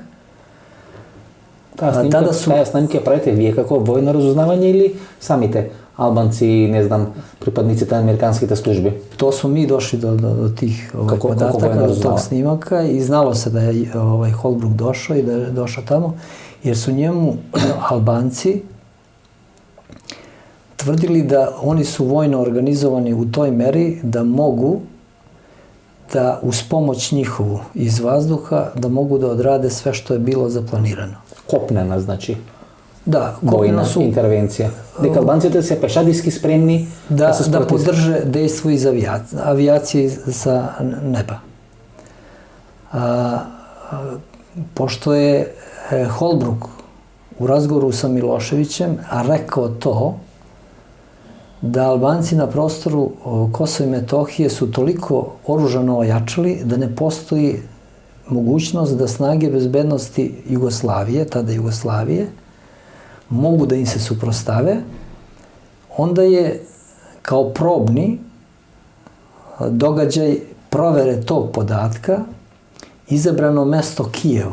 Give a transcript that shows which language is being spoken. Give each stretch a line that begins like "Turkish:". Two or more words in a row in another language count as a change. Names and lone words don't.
Macedonian: Таа снимка правите вие како војно разузнавање или самите албанци, не знам, припадниците на американските служби?
Serbian: Тоа су ми дошли до тих података, до тог снимака и знало се да е Холбрук дошо и да е дошо тамо, jer su njemu Albanci tvrdili da oni su vojno organizovani u toj meri da mogu da uz pomoć njihovu iz vazduha da mogu da odrade sve što je bilo zaplanirano. Kopnena znači? Da, vojna intervencija.
Macedonian: Дека албанците се пешадиски спремни
Serbian: да поддрже дејство из авијација sa неба. Pošto je Holbruk u razgovoru sa Miloševićem rekao to da Albanci na prostoru Kosova i Metohije su toliko oružano ojačali da ne postoji mogućnost da snage bezbednosti Jugoslavije, tada Jugoslavije, mogu da im se suprostave, onda je kao probni događaj provere tog podatka izabrano mesto Kijev.